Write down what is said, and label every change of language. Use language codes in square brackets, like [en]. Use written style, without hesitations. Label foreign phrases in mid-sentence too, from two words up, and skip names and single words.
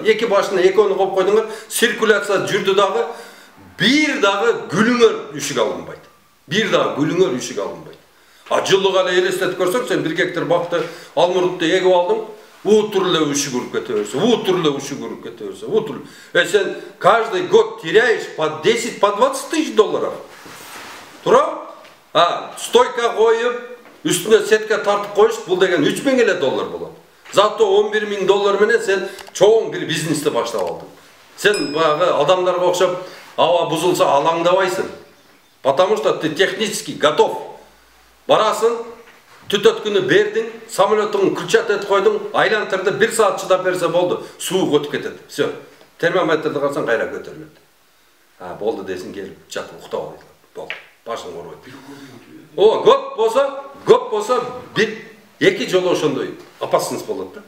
[ky] Эки башына экөөнү коюп койдуңар, циркуляция жүрдү дагы, бир дагы гүлүңөр үшүк алынбайт. Бир дагы гүлүңөр үшүк алынбайт. А жылыга эле элестетип көрсөң, сен 1 гектар бакты алмурутты эгип алдың, утур эле үшүк уруп кете берсе, утур эле үшүк уруп кете берсе, утур. [ru] Сен каждый год теряешь по 10, по 20 тысяч долларов. [ky] Тура? Стойка коюп, үстүнө сетка тартып коюш, бул деген $3,000 болот. Зато $11,000 менен сен чоң бир бизнести баштап алдың. Сен баягы адамдарга окшоп, аба бузулса алаңдабайсың. [ru] Потому что ты технически готов. [ky] Барасың, түтөткүнү бердиң, самолеттун ключат этип койдуң, айлантырды 1 саат чыдап берсе болду, суу өтүп кетет. Всё. Термометрди карасаң кайра көтөрүлөт. Болду десиң, келип жатып уктап алып. Болду. башын корбойт. О, көп болса bir эки жолу ошондой опасность болот да.